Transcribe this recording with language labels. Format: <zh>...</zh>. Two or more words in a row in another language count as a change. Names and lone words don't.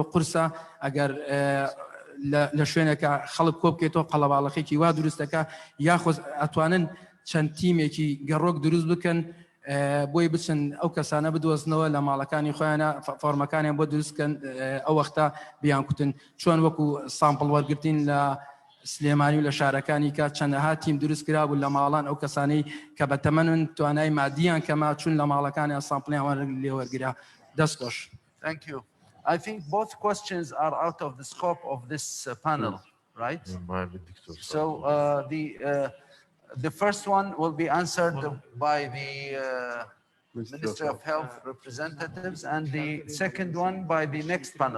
<ckb>قورسە ئەگەر لە شوێنێکە خەڵک کۆ بکەیتەوە قەڵەباڵەخێکی وا دروستەکە یاخۆ ئەتوانن چەند تیمێکی گەڕۆک دروست بکەن بۆی بچن ئەو کەسانە بدۆزنەوە لە ماڵەکانی خۆیانە فۆرمەکانیان بۆ دروستکەن ئەو وەختە بیان کوتن چۆن وەکو سامپڵ وەرگرتین لە سلێمانی و لە شارەکانی کە چەندەها تیم دروست کرابوو لە ماڵان ئەو کەسانەی کە بە تەمەن توانای مادیان کەما چون لە ماڵەکانی سامپڵیان لێوەرگرا دەستخۆش.</ckb> <en>Thank you. I think both questions are out of the scope of this panel, right? So the first one will be answered by the Ministry of Health representatives and the second one by the next panel.</en>